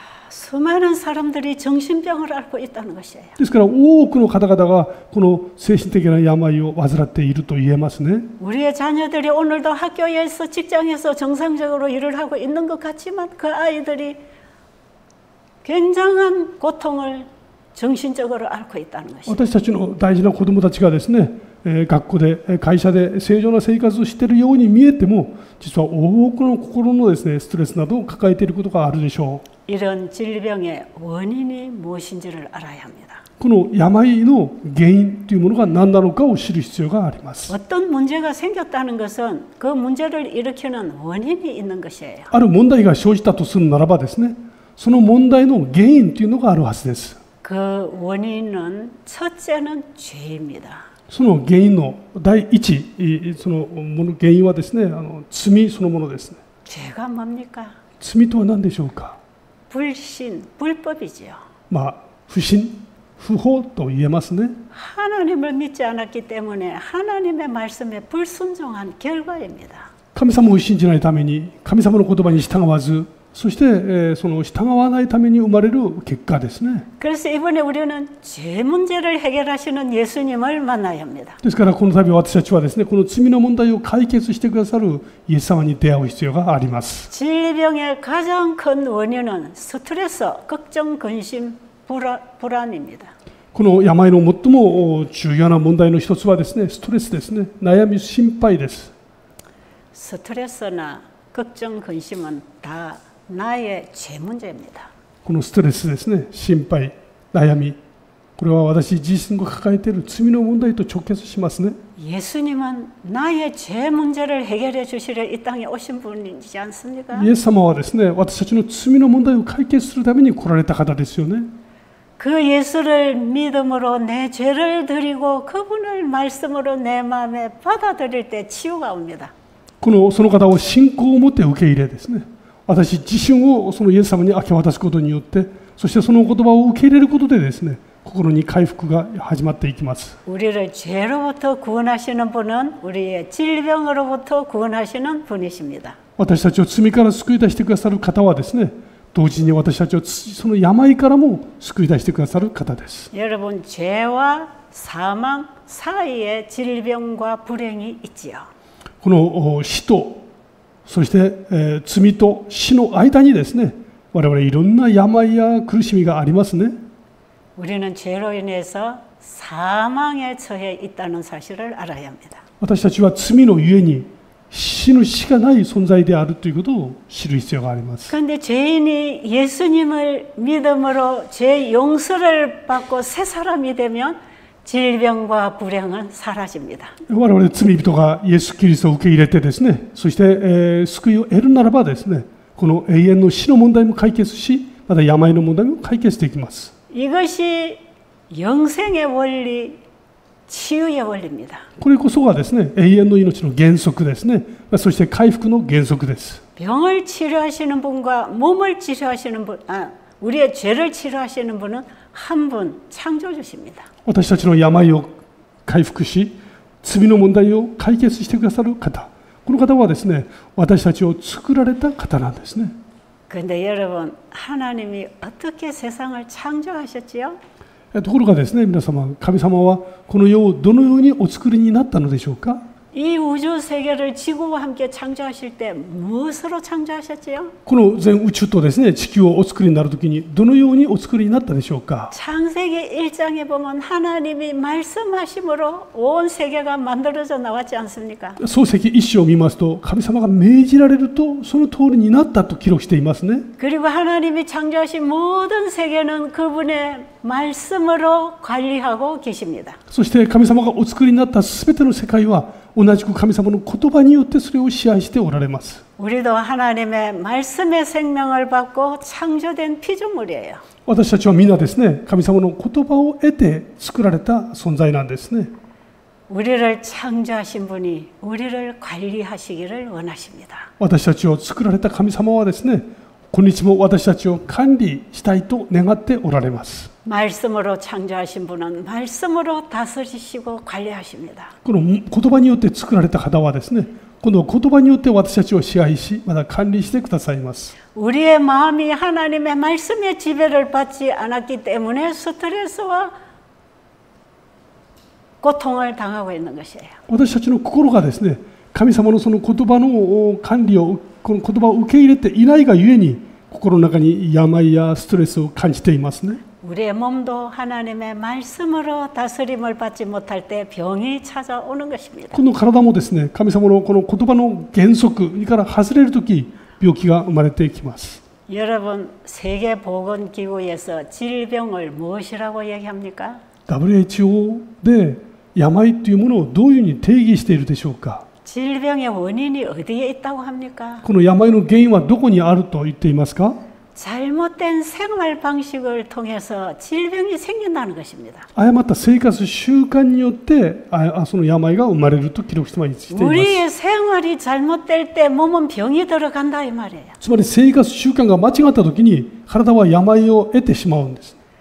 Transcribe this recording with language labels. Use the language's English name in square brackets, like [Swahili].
[Korean] 수많은 사람들이 정신병을 앓고 있다는 것이에요. [Japanese] ですから多くの方々がこの精神的な病を患っていると言えますね。 [Korean] 우리의 자녀들이 오늘도 학교에서 직장에서 정상적으로 일을 하고 있는 것 같지만 그 아이들이 굉장한 고통을 정신적으로 앓고 있다는 것이에요. [Japanese] 私たちの大事な子どもたちがですね、学校で会社で正常な生活をしているように見えても、実は多くの心のですね、ストレスなどを抱えていることがあるでしょう。 [Korean] 이런 질병의 원인이 무엇인지를 알아야 합니다. [Japanese] この病の原因というものが何なのかを知る必要があります。 [Korean] 어떤 문제가 생겼다는 것은 그 문제를 일으키는 원인이 있는 것이에요. [Japanese] ある問題が生じたとするならばですね、その問題の原因というのがあるはずです。 [Korean] 그 원인은 첫째는 죄입니다. [Japanese] その原因の第一、その原因はですね、罪そのものですね。 [Korean] 죄가 뭡니까? [Japanese] 罪とは何でしょうか。 [Korean] 불신, 불법이지요. [Japanese] 不信、不法と言えますね。 [Korean] 하나님을 믿지 않았기 때문에 하나님의 말씀에 불순종한 결과입니다. [Japanese] 神様を信じないために、神様の言葉に従わず、そして、その従わないために生まれる結果ですね。 [Korean] 그래서 이번에 우리는 죄 문제를 해결하시는 예수님을 만나야 합니다. [Japanese] ですからこの度私たちはですね、この罪の問題を解決してくださるイエス様に出会う必要があります。 [Korean] 질병의 가장 큰 원인은 스트레스, 걱정, 근심, 불안입니다. [Japanese] この病の最も重要な問題の一つはですね、ストレスですね。悩み、心配です。 [Korean] 스트레스나 걱정, 근심은 다 나의 죄 문제입니다. [Japanese] このストレスですね、心配、悩み、これは私自身が抱えている罪の問題と直結しますね。 [Korean] 예수님은 나의 죄 문제를 해결해 주시려 이 땅에 오신 분이지 않습니까? [Japanese] イエス様はですね、私たちの罪の問題を解決するために来られた方ですよね。 [Korean] 그 예수를 믿음으로 내 죄를 드리고 그분을 말씀으로 내 마음에 받아들일 때 치유가 옵니다. [Japanese] その方を信仰を持って受け入れですね、私自身をそのイエス様に明け渡すことによって、そしてその言葉を受け入れることでですね、心に回復が始まっていきます。 [Korean] 우리를 죄로부터 구원하시는 분은 우리의 질병으로부터 구원하시는 분이십니다. [Japanese] 私たちを罪から救い出してくださる方はですね、同時に私たちをその病からも救い出してくださる方です。 [Korean] 여러분, 죄와 사망 사이에 질병과 불행이 있지요. [Japanese] この死とそして、罪と死の間にですね、我々いろんな病や苦しみがありますね。 [Korean] 우리는 죄로 인해서 사망에 처해 있다는 사실을 알아야 합니다. [Japanese] 私たちは罪のゆえに死ぬしかない存在であるということを知る必要があります。 [Korean] 그런데 죄인이 예수님을 믿음으로 죄 용서를 받고 새 사람이 되면 질병과 불행은 사라집니다. [Japanese] 我々罪人がイエス・キリストを受け入れてですね、そして、救いを得るならばですね、この永遠の死の問題も解決し、また病の問題も解決できます。 [Korean] 이것이 영생의 원리, 치유의 원리입니다. [Japanese] これこそがですね、永遠の命の原則ですね。そして回復の原則です。 [Korean] 병을 치료하시는 분과 몸을 치료하시는 분, 우리의 죄를 치료하시는 분은 한 분 창조주십니다. [Japanese] 私たちの病を回復し、罪の問題を解決してくださる方。この方はですね、私たちを作られた方なんですね。 [Korean] 그런데 여러분, 하나님이 어떻게 세상을 창조하셨지요? [Japanese] ところがですね、皆様、神様はこの世をどのようにお作りになったのでしょうか。 [Korean] 이 우주 세계를 지구와 함께 창조하실 때 무엇으로 창조하셨지요? [Japanese] この全宇宙とですね、地球をお作りになるときにどのようにお作りになったでしょうか。 [Korean] 창세기 1장에 보면 하나님이 말씀하심으로 온 세계가 만들어져 나왔지 않습니까? [Japanese] 創世記一章を見ますと、神様が命じられるとその通りになったと記録していますね。 [Korean] 그리고 하나님이 창조하신 모든 세계는 그분의 말씀으로 관리하고 계십니다. [Japanese] そして神様がお作りになったすべての世界は同じく神様の言葉によってそれを支配しておられます。 [Korean] 우리도 하나님의 말씀의 생명을 받고 창조된 피조물이에요. [Japanese] 私たちはみんなですね、神様の言葉を得て作られた存在なんですね。 [Korean] 우리를 창조하신 분이 우리를 관리하시기를 원하십니다. [Japanese] 私たちを作られた神様はですね、今日も私たちを管理したいと願っておられます。 [Korean] 말씀으로 창조하신 분은 말씀으로 다스리시고 관리하십니다. [Japanese] この言葉によって作られた方はですね、この言葉によって私たちを支配し、また管理してくださいます。 [Korean] 우리의 마음이 하나님의 말씀의 지배를 받지 않았기 때문에 스트레스와 고통을 당하고 있는 것이에요. [Japanese] 私たちの心がですね、神様のその言葉の管理を、この言葉を受け入れていないがゆえに、心の中に病やストレスを感じていますね。 [Korean] 우리의 몸도 하나님의 말씀으로 다스림을 받지 못할 때 병이 찾아오는 것입니다. [Japanese] この体もですね、神様のこの言葉の原則から外れるとき、病気が生まれてきます。 [Korean] 여러분, 세계보건기구에서 질병을 무엇이라고 얘기합니까? [Japanese] WHO で病というものをどういうふうに定義しているでしょうか。 [Korean] 질병의 원인이 어디에 있다고 합니까? [Japanese] この病の原因はどこにあると言っていますか。 [Korean] 잘못된 생활 방식을 통해서 질병이 생긴다는 것입니다. [Japanese] 誤った生活習慣によってその病が生まれると記録しています。 [Korean] 우리의 생활이 잘못될 때 몸은 병이 들어간다 이 말이에요. [Japanese] つまり生活習慣が間違ったときに体は病を得てしまうんです。